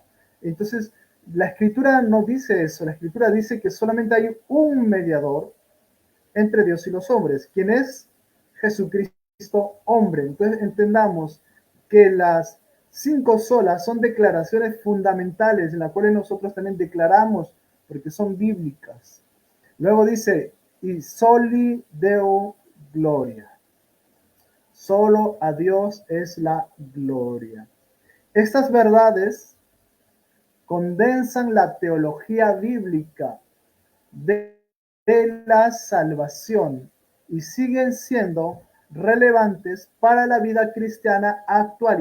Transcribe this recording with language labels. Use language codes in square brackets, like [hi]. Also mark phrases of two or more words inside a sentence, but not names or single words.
[es] Entonces, la escritura no dice eso, la escritura dice que solamente hay un mediador entre Dios y los hombres, ¿quién es? Jesucristo hombre. Entonces entendamos que las 5 solas son declaraciones fundamentales en las cuales nosotros también declaramos porque son bíblicas. Luego dice, y [la] soli Deo gloria. [es] Solo a Dios es la gloria. Estas verdades condensan la teología bíblica de la salvación y siguen siendo relevantes para la vida cristiana actual.